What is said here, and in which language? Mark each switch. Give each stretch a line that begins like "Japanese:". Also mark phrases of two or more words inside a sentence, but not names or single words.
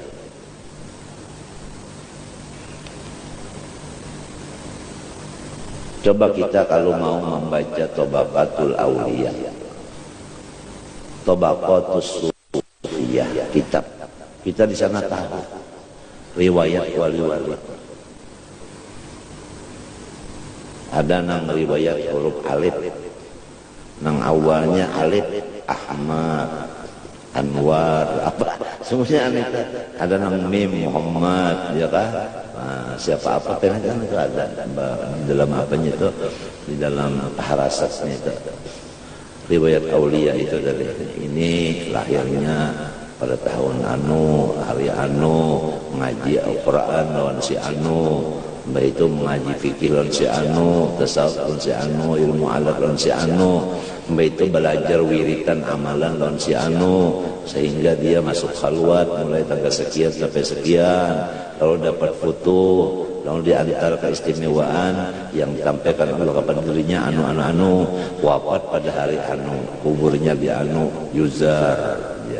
Indonesian: Coba kita kalau mau membaca Tabaqatul Auliya, Tabaqatus Sufiyah, kitab kita di sana tahu riwayat wali-wali. Ada nang riwayat huruf alif, nang awalnya alif Ahmad, Anwar, apa semuanya aneh. Ada nang mim Muhammad, ya kan? Nah, siapa apa kan itu ada di dalam apanya itu, di dalam harasatnya itu. Riwayat aulia itu dari ini lahirnya pada tahun anu, hari anu ngaji Al-Quran lawan si anu, mbak itu mengaji fikih lawan si anu, tasawuf lawan si anu, ilmu alat lawan si anu, mbak itu belajar wiritan amalan lawan si anu, sehingga dia masuk khalwat mulai tanggal sekian sampai sekian, lalu dapat foto, lalu diantar keistimewaan yang disampaikan Allah kepada dirinya anu wafat pada hari anu, kuburnya di anu yuzar ya.